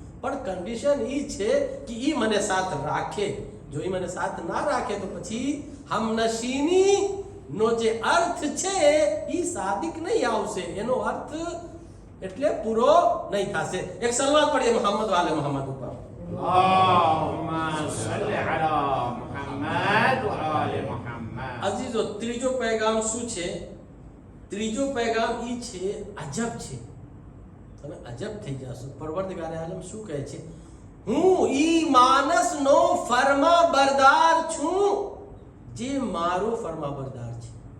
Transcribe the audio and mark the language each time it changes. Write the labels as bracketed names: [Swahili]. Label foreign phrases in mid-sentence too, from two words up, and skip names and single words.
[Gujarati] પણ કન્ડિશન એ છે કે એ મને સાથ રાખે. જો એ મને સાથ ના રાખે તો પછી હમનશીની નો જે અર્થ છે એ સાદિક નહીં આવશે, એનો અર્થ એટલે પૂરો નહીં થશે. એક સલવાત પડીએ [Arabic] محمد وآل محمد [Gujarati] ઉપર. [Arabic] اللهم صل على محمد وآل محمد. [Gujarati] અઝીઝો, ત્રીજો પેગામ શું છે? ત્રીજો પેગામ એ છે અજબ છે. તમે અજબ થઈ જશો. પરવરદગાર આલમ શું કહે છે? હું ઈ માનસનો ફરમા બરદાર છું જે મારો ફરમા બરદાર છે.